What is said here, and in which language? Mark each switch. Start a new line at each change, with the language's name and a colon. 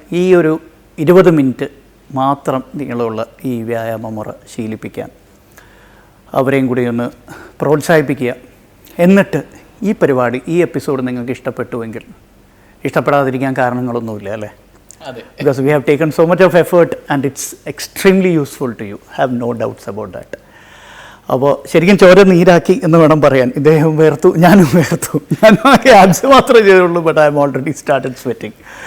Malayalam: ഈ ഒരു 20 മിനിറ്റ് മാത്രം നിങ്ങളുള്ള ഈ വ്യായാമമുറ ശീലിപ്പിക്കാൻ അവരെയും കൂടി ഒന്ന് പ്രോത്സാഹിപ്പിക്കുക. എന്നിട്ട് ഈ പരിപാടി, ഈ എപ്പിസോഡ് നിങ്ങൾക്ക് ഇഷ്ടപ്പെട്ടുവെങ്കിൽ, ഇഷ്ടപ്പെടാതിരിക്കാൻ കാരണങ്ങളൊന്നുമില്ല അല്ലേ? അതെ,
English: because we have taken so much of effort and it's extremely useful to you. Have no doubts about that.
Malayalam: അപ്പോൾ ശരിക്കും ചോര നീരാക്കി എന്ന് വേണം പറയാൻ. ഇദ്ദേഹം വേർത്തു, ഞാനും വേർത്തു. ഞാൻ ആൻസ് മാത്രമേ ചെയ്തുള്ളൂ,
English: But I'm already started sweating.